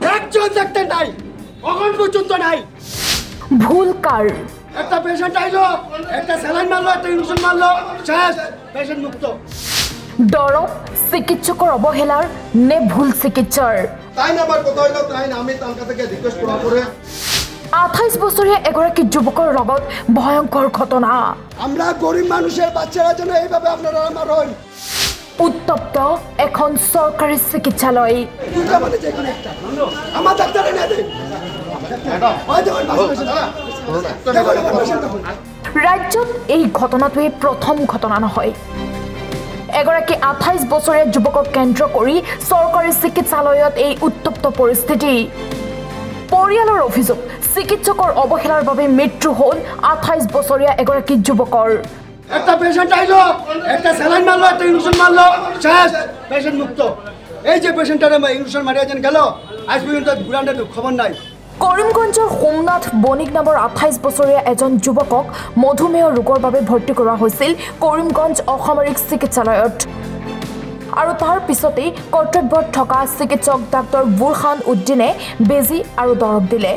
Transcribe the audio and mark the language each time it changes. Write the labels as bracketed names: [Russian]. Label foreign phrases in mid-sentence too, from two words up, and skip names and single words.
[Bangla] একজন ডাক্তার নাই, এখন পর্যন্ত নাই। ভুল কার? একটা পেশেন্ট আইলো, একটা স্যালাইন মারলো, একটা ইনজেকশন মারলো, শেষ, পেশেন্ট মুক্ত। [Assamese] দৰৱ চিকিৎসকৰ অৱহেলাৰ নে ভুল চিকিৎসাৰ? [Bangla] তাই না আমার কথা হইলো তাই না আমি তার কাছে রিকোয়েস্ট করা করে [Assamese] 28 বছৰীয়া এগৰাকী যুৱকৰ লগত ভয়ংকৰ ঘটনা। [Bangla] আমরা গরিব মানুষের বাচ্চারা যেন এইভাবে আপনারা মারেন। [Assamese] উত্তপ্ত এখন চৰকাৰী চিকিৎসালয়। [Bangla] দুটা মানে যে কোনো একটা আমার ডাক্তারে না দেন। [Assamese] ৰাজ্যত এই ঘটনাটোৱে প্ৰথম ঘটনা নহয়। এগৰাকী 28 বছৰীয়া যুৱকক কেন্দ্ৰ কৰি চৰকাৰী চিকিৎসালয়ত এই উত্তপ্ত পৰিস্থিতি। পৰিয়ালৰ অভিযোগ, চিকিৎসকৰ অৱহেলাৰ বাবে মৃত্যু হ'ল 28 বছৰীয়া এগৰাকী যুৱকৰ। [Bangla] একটা পেশেন্ট আইলো, একটা স্যালাইন মারলো, একটা ইনজেকশন মারলো, শেষ, পেশেন্ট মুক্ত। এই যে পেশেন্টটারে ইনজেকশন মারিয়া যেন গেল, আজ পর্যন্ত বুড়ান্ডের খবর নাই। [Assamese] কৰিমগঞ্জৰ সোমনাথ বণিক নামৰ 28 বছৰীয়া এজন যুৱকক মধুমেহ ৰোগৰ বাবে ভৰ্তি কৰোৱা হৈছিল কৰিমগঞ্জ অসামৰিক চিকিৎসালয়ত। আৰু তাৰ পিছতেই কৰ্তব্যত থকা চিকিৎসক ডাক্তৰ বুৰহান উদ্দিনে বেজী আৰু দৰৱ দিলে।